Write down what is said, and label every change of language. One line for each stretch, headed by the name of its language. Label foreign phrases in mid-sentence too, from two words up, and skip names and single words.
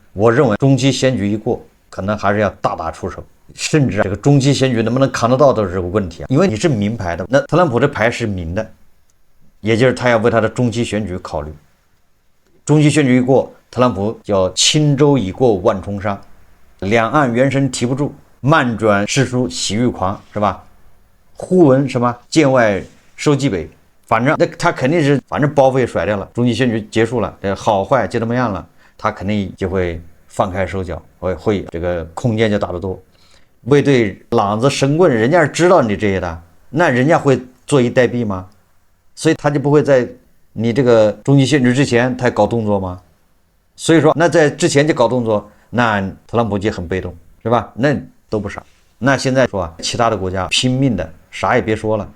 Chinese: 我認為中期選舉一過，可能還是要大打出手，甚至這個中期選舉能不能扛得到都是個問題啊。因為你是明牌的，那特朗普這牌是明的，也就是他要為他的中期選舉考慮。中期選舉一過，特朗普叫輕舟已過萬重山，兩岸猿聲啼不住，漫轉詩書喜欲狂，是吧？忽聞什麼劍外收蓟北。反正那他肯定是，反正包袱也甩掉了，中期選舉結束了，這好壞就這麼樣了，他肯定就會放開手腳，會這個空間就大得多。衛隊朗子神棍，人家是知道你這些的，那人家會坐以待斃嗎？所以他就不會在你這個中期選舉之前他搞動作嗎？所以說，那在之前就搞動作，那特朗普就很被動，是吧？那都不傻。那現在說啊，其他的國家拼命的，啥也別說了。